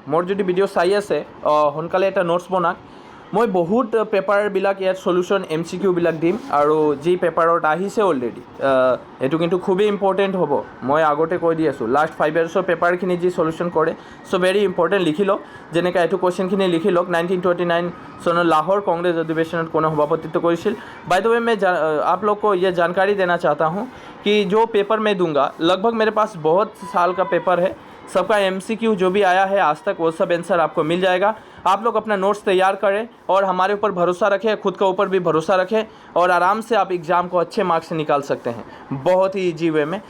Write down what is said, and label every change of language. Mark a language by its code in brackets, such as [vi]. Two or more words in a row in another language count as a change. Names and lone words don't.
[as] মোৰ যদি ভিডিঅ' চাই আছে সোনকালে এটা নোটছ বনাওক। মই বহুত পেপাৰবিলাক ইয়াত সলিউশ্যন MCQবিলাক দিম, আৰু যি পেপাৰত আহিছে অলৰেডি এইটো কিন্তু খুবেই ইম্পৰ্টেণ্ট হ'ব। মই আগতে কৈ দি আছোঁ, লাষ্ট 5 ইয়াৰ্ছৰ পেপাৰখিনি যি সলিউশ্যন কৰে [en] so very important [as] লিখি লওক। যেনেকৈ এইটো কুৱেশ্যনখিনি লিখি লওক, 1929 চনৰ লাহৌৰ কংগ্ৰেছ অধিৱেশন কোনে সভাপতিত্ব কৰিছিল। [en] by the way [hi] मैं आप लोग को ये जानकारी देना चाहता हूँ कि जो पेपर मैं दूंगा लगभग मेरे पास बहुत साल का पेपर है, सबका MCQ जो भी आया है आज तक वो सब आंसर आपको मिल जाएगा। आप लोग अपना नोट्स तैयार करें और हमारे ऊपर भरोसा रखें, खुद के ऊपर भी भरोसा रखें, और आराम से आप एग्ज़ाम को अच्छे मार्क्स से निकाल सकते हैं बहुत ही [en] easy way [hi] में।